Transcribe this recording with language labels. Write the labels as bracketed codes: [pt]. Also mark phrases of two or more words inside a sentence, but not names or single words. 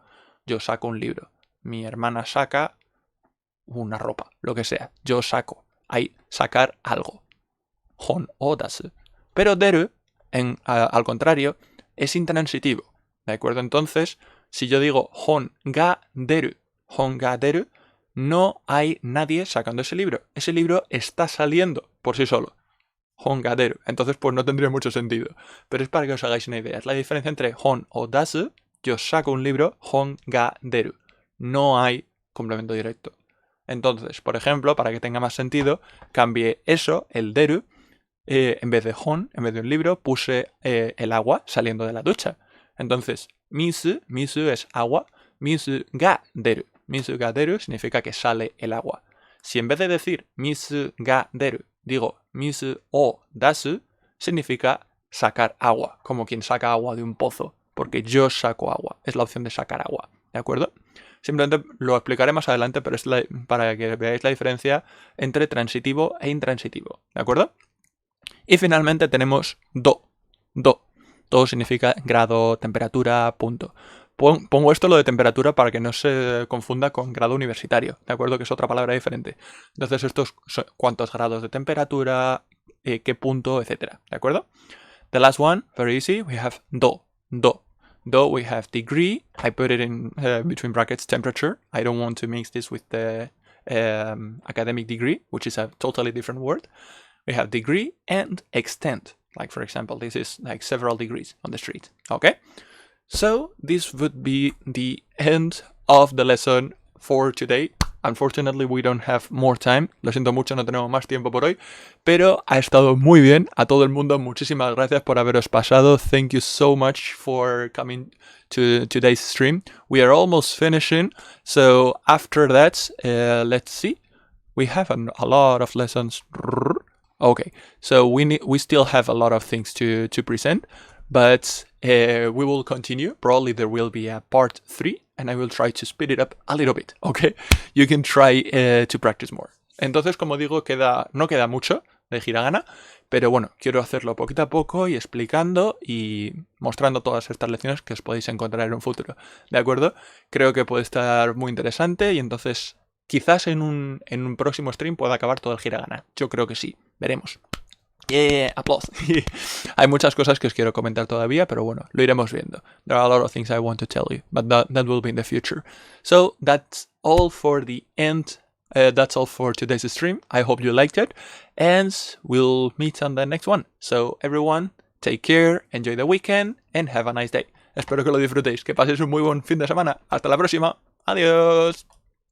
[es] Yo saco un libro. Mi hermana saca una ropa, lo que sea. Yo saco. Hay sacar algo. [ja] 本を出す. [es] Pero deru, al contrario, es intransitivo. ¿De acuerdo? Entonces, si yo digo [ja] 本が出る, [es] no hay nadie sacando ese libro. Ese libro está saliendo por sí solo. [ja] 本が出る. [es] Entonces, pues no tendría mucho sentido. Pero es para que os hagáis una idea. Es la diferencia entre [ja] 本を出す. [es] Yo saco un libro, [ja] 本が出る. [es] No hay complemento directo. Entonces, por ejemplo, para que tenga más sentido, cambié eso, el deru, en vez de hon, en vez de un libro, puse el agua saliendo de la ducha. Entonces, misu es agua, [ja] 水が出る. 水が出る [es] significa que sale el agua. Si en vez de decir [ja] 水が出る, [es] digo [ja] 水を出す, [es] significa sacar agua, como quien saca agua de un pozo, porque yo saco agua, es la opción de sacar agua, ¿de acuerdo? Simplemente lo explicaré más adelante, pero es para que veáis la diferencia entre transitivo e intransitivo, ¿de acuerdo? Y finalmente tenemos do. Do significa grado, temperatura, punto. Pongo esto lo de temperatura para que no se confunda con grado universitario, ¿de acuerdo? Que es otra palabra diferente. Entonces estos son cuántos grados de temperatura, qué punto, etcétera, ¿de acuerdo? [en] The last one, very easy, we have do. Do, we have degree. I put it in between brackets temperature. I don't want to mix this with the academic degree, which is a totally different word. We have degree and extent. Like, for example, this is like several degrees on the street. Okay? So this would be the end of the lesson for today. Unfortunately, we don't have more time. [es] Lo siento mucho, no tenemos más tiempo por hoy. Pero ha estado muy bien. A todo el mundo, muchísimas gracias por haberos pasado. [en] Thank you so much for coming to today's stream. We are almost finishing. So after that, let's see. We have a lot of lessons. Okay, so we still have a lot of things to present. But we will continue. Probably there will be a part 3. And I will try to speed it up a little bit, okay? You can try to practice more. [es] Entonces, como digo, no queda mucho de hiragana, pero bueno, quiero hacerlo poquito a poco y explicando y mostrando todas estas lecciones que os podéis encontrar en un futuro, ¿de acuerdo? Creo que puede estar muy interesante y entonces quizás en un próximo stream pueda acabar todo el hiragana. Yo creo que sí, veremos. Aplausos. Hay muchas cosas que os quiero comentar todavía, pero bueno, lo iremos viendo. [en] There are a lot of things I want to tell you, but that will be in the future. So that's all for the end. That's all for today's stream. I hope you liked it, and we'll meet on the next one. So everyone, take care, enjoy the weekend, and have a nice day. [es] Espero que lo disfrutéis, que paséis un muy buen fin de semana. Hasta la próxima. Adiós.